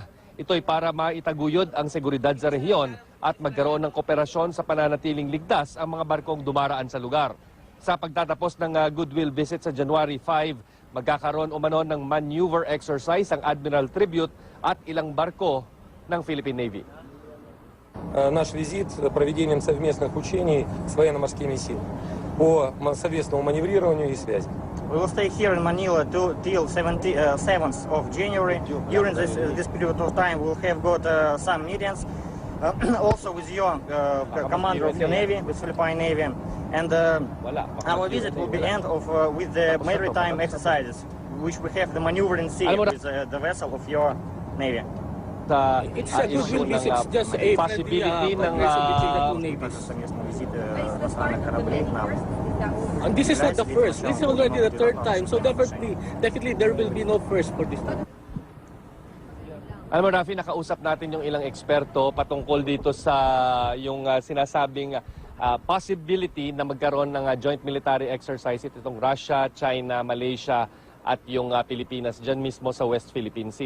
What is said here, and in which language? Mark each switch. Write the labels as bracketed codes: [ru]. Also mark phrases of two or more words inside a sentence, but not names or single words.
[tl] Ito'y para maitaguyod ang seguridad sa rehiyon at magkaroon ng kooperasyon sa pananatiling ligtas ang mga barkong dumaraan sa lugar. Sa pagtatapos ng [en] goodwill visit [tl] sa January 5, magkakaroon umano ng [en] maneuver exercise [tl] ang Admiral Tribute at ilang barko ng Philippine Navy. [ru] Наш визит проведением совместных учений с военно-морскими силами по совместному маневрированию и связи. [en] We will stay here in Manila till 7th of January. During this period of time, we'll have got some meetings, also with your commander of your Navy, with Philippine Navy. And our visit will be end with the maritime exercises, which we have the maneuver in sea with the vessel of your Navy. It's a goodwill visit, just a [tl] possibility ng [en] And this is not the first. This is already the third time. So definitely there will be no first for this time. [tl] Alam mo, Rafi, nakausap natin yung ilang eksperto patungkol dito sa yung sinasabing possibility na magkaroon ng [en] joint military exercise [tl] itong Russia, China, Malaysia at yung Pilipinas dyan mismo sa West Philippine Sea.